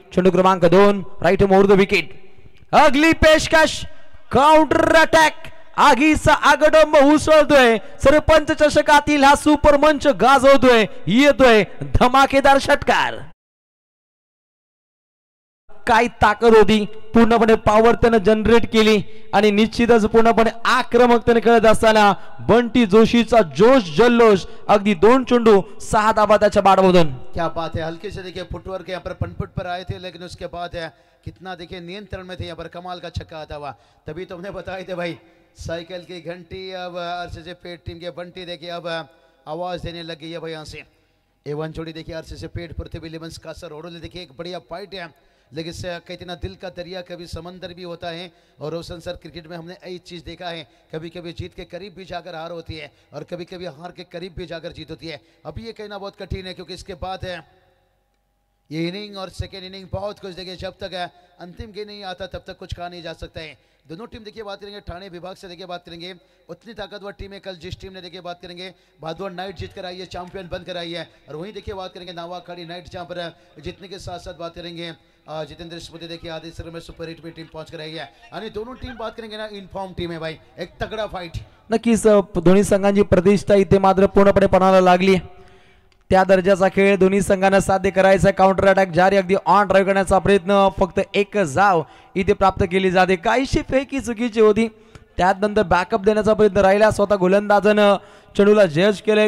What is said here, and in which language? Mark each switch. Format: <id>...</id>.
<mr>चेंडू क्रमांक 2 right more the wicket,</mr> <hi>अगली पेशकश,</hi> <mr>काउंटर अटॅक, आगीचा आगडंब उसळतोय, सरपंच चषकातील हा सुपर मंच गाजवतोय, येतोय धमाकेदार षटकार। काय ताकद होती, पूर्णपणे पॉवर त्याने जनरेट केली आणि निश्चितच पूर्णपणे आक्रमकतेने खेळत असताना बंटी जोशीचा जोश जल्लोष, अगदी 2 चेंडू 6 धावा त्याच्या बाटमधून।</mr> <hi>क्या बात है, हल्के से देखिए फुटवर्क यहाँ पर पनपुट पर आए थे, लेकिन उसके बाद है कितना देखिए नियंत्रण में थे, यहाँ पर कमाल का छक्का आता हुआ। तभी तो हमने बताए थे भाई साइकिल की घंटी अब RCC पेठ टीम के बंटी देखिए अब आवाज देने लग गई है भाई। यहाँ से A1 जोड़ी देखिए RCC पेठ पृथ्वी इलेवंस का सर ओडोले देखिए एक बढ़िया फाइट है, लेकिन कहते ना दिल का दरिया कभी समंदर भी होता है। और रोशन सर क्रिकेट में हमने यही चीज़ देखा है, कभी कभी जीत के करीब भी जाकर हार होती है और कभी कभी हार के करीब भी जाकर जीत होती है। अभी ये कहना बहुत कठिन है, क्योंकि इसके बाद है ये इनिंग और सेकेंड इनिंग बहुत कुछ देखिए, जब तक अंतिम गेम नहीं आता तब तक कुछ कहा नहीं जा सकता है। दोनों टीम देखिए बात करेंगे, ठाणे विभाग से देखिए बात करेंगे, उतनी ताकतवर टीम है। कल जिस टीम ने देखिए बात करेंगे भादुआ नाइट जीत कर आई है, चैंपियन बन कर आई है, और वहीं देखिए बात करेंगे नावाखाड़ी नाइट, जहां पर जीतने के साथ साथ बात करेंगे जितेंद्र स्मृति देखिए आधे सर में सुपर 8 में टीम पहुंच कर आई है। आणि दोनों टीम बात करेंगे ना इनफॉर्म टीम है भाई, एक तगड़ा फाइट।</hi> <mr>नक्कीच दोन्ही संघांची प्रतिष्ठा इथे मात्र पूर्णपणे पणाला लागली, त्या दर्जाचा खेळ दोन्ही संघांना साध्य करायचा। काउंटर अटॅक जारी, अगदी ऑन ड्राईव्ह करण्याचा प्रयत्न, फक्त एक जाव इथे प्राप्त केली जाते। काहीशी फेकी चुकीची होती, त्यानंतर बॅकअप देण्याचा प्रयत्न राहिला, स्वतः गोलंदाजानं चेंडूला जज केले।</mr>